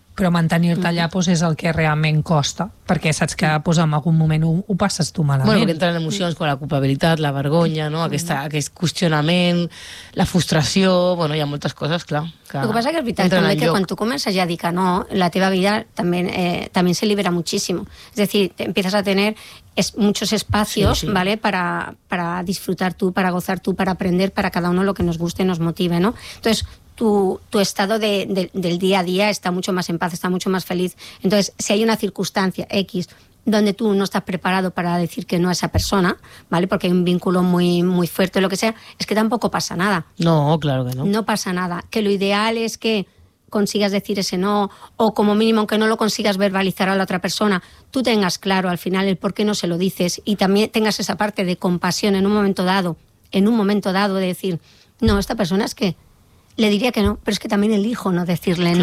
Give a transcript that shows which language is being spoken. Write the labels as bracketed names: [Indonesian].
[Catalan] Però mantenir-te allà pues, és el que realment costa, perquè saps que pues, en algun moment ho passes tu malament. Bueno, entren emocions com la culpabilitat, la vergonya, no? aquest qüestionament, la frustració... Bueno, hi ha moltes coses, clar. El que passa és que és veritat també que quan tu comences ja a dir que no, la teva vida també [Spanish] se libera muchísimo. [Catalan] És a dir, [Spanish] empiezas a tener muchos espacios, sí, sí. ¿Vale? Para disfrutar tú, para gozar tú, para aprender, para cada uno lo que nos guste y nos motive, ¿no? Entonces... Tu estado del día a día está mucho más en paz, está mucho más feliz. Entonces, si hay una circunstancia X donde tú no estás preparado para decir que no a esa persona, ¿vale? Porque hay un vínculo muy, muy fuerte o lo que sea, es que tampoco pasa nada. No, claro que no. No pasa nada. Que lo ideal es que consigas decir ese no o como mínimo aunque no lo consigas verbalizar a la otra persona, tú tengas claro al final el por qué no se lo dices y también tengas esa parte de compasión en un momento dado de decir, no, esta persona es que... [Catalan] Le diria que no, però és que també [Spanish] elijo [Catalan] no dir-li no.